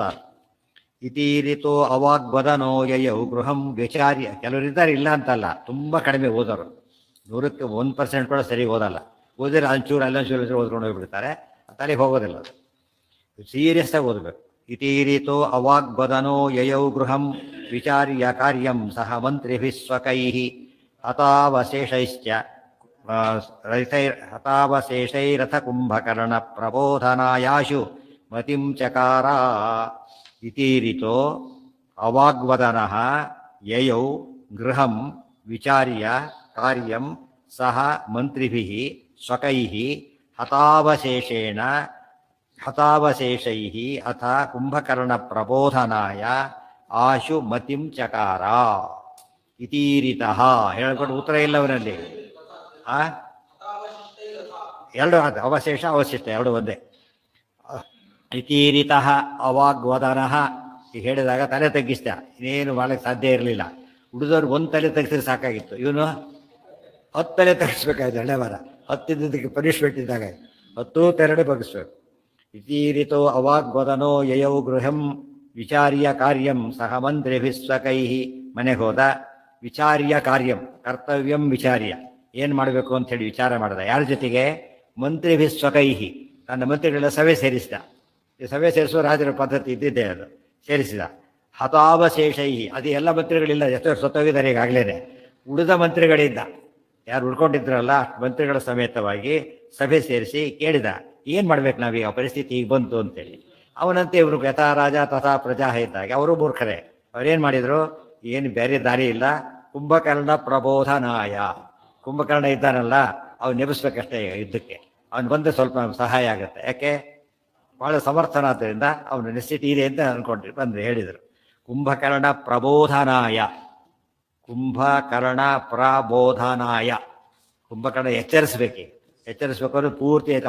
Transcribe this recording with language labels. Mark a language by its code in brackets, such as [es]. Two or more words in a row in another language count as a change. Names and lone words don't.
[sa] ಇತೀರಿತು ಅವಾಗ್ವದನೋ ಯಯೌ ಗೃಹಂ ವಿಚಾರ್ಯ. [kn] ಕೆಲವರಿದ್ದಾರೆ, ಇಲ್ಲ ಅಂತಲ್ಲ, ತುಂಬ ಕಡಿಮೆ ಓದೋರು, 100ಕ್ಕೆ 1% ಕೂಡ ಸರಿ ಓದಲ್ಲ. ಓದಿದ್ರೆ ಅಲ್ಲೊಂಚೂರು ಓದ್ಕೊಂಡು ಹೋಗ್ಬಿಡ್ತಾರೆ, ತಲೆಗೆ ಹೋಗೋದಿಲ್ಲ. ಅದು ಸೀರಿಯಸ್ಸಾಗಿ ಓದಬೇಕು. [sa] ಇತೀರಿತೋ ಅವಾಗ್ವದನೋ ಯಯೌ ಗೃಹಂ ವಿಚಾರ್ಯ ಕಾರ್ಯಂ ಸಹ ಮಂತ್ರಿಭಿಃ ಸ್ವಕೈಃ ಹತಾವಶೇಷೈರಥ ಕುಂಭಕರ್ಣ ಪ್ರಬೋಧನಾಯಾಶು ಮತಿಂ ಚಕಾರ. ಇತೀರಿತೋ ಅವಾಗ್ವದನಃ ಯಯೌ ಗೃಹಂ ವಿಚಾರ್ಯ ಕಾರ್ಯಂ ಸಹ ಮಂತ್ರಿಭಿಃ ಸ್ವಕೈಃ ಹತಾವಶೇಷೈಃ ಅಥ ಕುಂಭಕರ್ಣ ಪ್ರಬೋಧನಾಯ ಆಶು ಮತಿಂ ಚಕಾರ. [kn] ಇತೀರಿತಃ ಹೇಳ್ಕೊಂಡು ಉತ್ತರ ಇಲ್ಲವನಲ್ಲಿ ಎರಡು ಅವಶೇಷ ಅವಶಿಷ್ಟ ಎರಡು ಒಂದೇ. [sa] ಇತೀರಿತಃ ಅವಾಗ್ವದನಃ [kn] ಈಗ ಹೇಳಿದಾಗ ತಲೆ ತಗ್ಗಿಸ್ದ, ಇನ್ನೇನು ಮಾಡಕ್ಕೆ ಸಾಧ್ಯ ಇರಲಿಲ್ಲ. ಉಳಿದವ್ರಿಗೆ ಒಂದು ತಲೆ ತೆಗೆಸಿದ್ರೆ ಸಾಕಾಗಿತ್ತು, ಇವನು 10 ತಲೆ ತೆಗಿಸ್ಬೇಕಾಯ್ತು. ಹಳೆ ಮರ 10 ಪನಿಷ್ಮೆಂಟ್ ಇದ್ದಾಗ 10 ತೆರಡೆ ಬಗ್ಗಿಸ್ಬೇಕು. [sa] ಇತೀರಿತೋ ಅವಾಗ್ವದನೋ ಯಯೌ ಗೃಹಂ ವಿಚಾರ್ಯ ಕಾರ್ಯಂ ಸಹ ಮಂತ್ರಿಭಿಃ ಸ್ವಕೈಃ. [kn] ಮನೆಗೆ ಹೋದ, [sa] ವಿಚಾರ್ಯ ಕಾರ್ಯಂ ಕರ್ತವ್ಯಂ ವಿಚಾರ್ಯ, [kn] ಏನು ಮಾಡಬೇಕು ಅಂಥೇಳಿ ವಿಚಾರ ಮಾಡಿದ. ಯಾರ ಜೊತೆಗೆ? [sa] ಮಂತ್ರಿಭಿಃ ಸ್ವಕೈಃ, [kn] ತನ್ನ ಮಂತ್ರಿಗಳೆಲ್ಲ ಸಭೆ ಸೇರಿಸಿದ. ಈ ಸಭೆ ಸೇರಿಸುವ ರಾಜರ ಪದ್ಧತಿ ಇದ್ದಿದ್ದೇ, ಅದು ಸೇರಿಸಿದ. ಹತಾವಶೇಷೈ, ಅದು ಎಲ್ಲ ಮಂತ್ರಿಗಳಿಲ್ಲ, ಎಷ್ಟೋ ಸತ್ತೋಗಿದ್ದಾರೆ ಈಗಾಗಲೇ. ಉಳಿದ ಮಂತ್ರಿಗಳಿಂದ ಯಾರು ಉಳ್ಕೊಂಡಿದ್ರಲ್ಲ ಅಷ್ಟು ಮಂತ್ರಿಗಳ ಸಮೇತವಾಗಿ ಸಭೆ ಸೇರಿಸಿ ಕೇಳಿದ, ಏನು ಮಾಡ್ಬೇಕು ನಾವೀಗ, ಪರಿಸ್ಥಿತಿ ಈಗ ಬಂತು ಅಂತೇಳಿ. ಅವನಂತೆ ಇವರು [sa] ಯಥಾ ರಾಜ ತಥಾ ಪ್ರಜಾ [kn] ಇದ್ದಾಗ ಅವರು ಮೂರ್ಖರೇ. ಅವ್ರೇನು ಮಾಡಿದರು, ಏನು ಬೇರೆ ದಾರಿ ಇಲ್ಲ, [sa] ಕುಂಭಕರ್ಣ ಪ್ರಬೋಧನಾಯ, [kn] ಕುಂಭಕರ್ಣ ಇದ್ದಾನಲ್ಲ ಅವ್ನು ನೆನೆಸ್ಬೇಕಷ್ಟೇ ಯುದ್ಧಕ್ಕೆ. ಅವನು ಬಂದು ಸ್ವಲ್ಪ ಸಹಾಯ ಆಗುತ್ತೆ, ಯಾಕೆ ಭಾಳ ಸಮರ್ಥನಾದ್ದರಿಂದ ಅವನು ನೆಸಿಟಿ ಇದೆ ಅಂತ ಅಂದ್ಕೊಂಡ್ರಿ. ಬಂದು ಹೇಳಿದರು [sa] ಕುಂಭಕರ್ಣ ಪ್ರಬೋಧನಾಯ, ಕುಂಭಕರ್ಣ ಪ್ರಬೋಧನಾಯ, [kn] ಕುಂಭಕರ್ಣ ಎಚ್ಚರಿಸ್ಬೇಕು ಅಂದ್ರೆ ಪೂರ್ತಿ ಆಯ್ತು.